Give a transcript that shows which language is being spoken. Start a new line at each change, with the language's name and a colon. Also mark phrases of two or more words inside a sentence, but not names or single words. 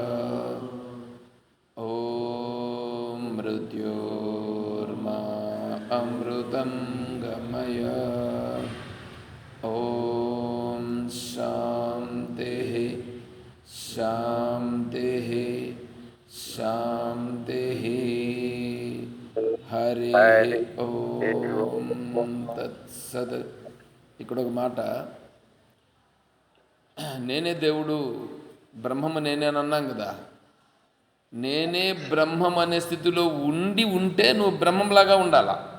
Sanskrit: ॐ मृत्योर्मा अमृतं गमय ॐ शान्तिः शान्तिः शान्तिः హరి ఓం తత్సత్.
Telugu: ఇక్కడ ఒక మాట, నేనే దేవుడు బ్రహ్మము నేనే అని అన్నాం కదా. నేనే బ్రహ్మం అనే స్థితిలో ఉంటే నువ్వు బ్రహ్మంలాగా ఉండాలా.